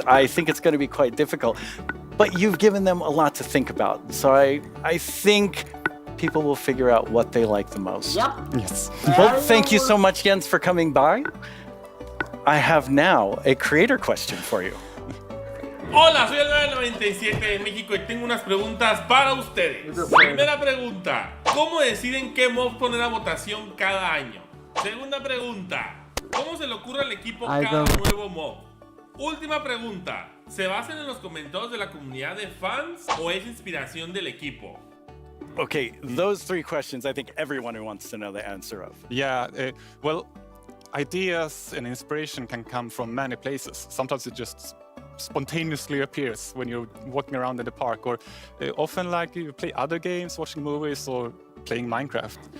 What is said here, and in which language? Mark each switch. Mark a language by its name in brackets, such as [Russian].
[English] I think it's going to be quite difficult. But you've given them a lot to think about. So I think people will figure out what they like the most. Yep. Yes. Well, thank you so much, Jens, for coming by. I have now a creator question for you. [Spanish] Hola, soy el 997 de México y tengo unas preguntas para ustedes. Primera pregunta, ¿cómo deciden qué mob poner a votación cada año? Segunda pregunta, ¿cómo se le ocurre al equipo cada nuevo mob? Última pregunta. ¿Se basan en los comentarios de la comunidad de fans o es inspiración del equipo? [English] Okay, those three questions I think everyone wants to know the answer of. Yeah, well, ideas and inspiration can come from many places. Sometimes it just spontaneously appears when you're walking around in the park, or often like you play other games, watching movies, or playing Minecraft.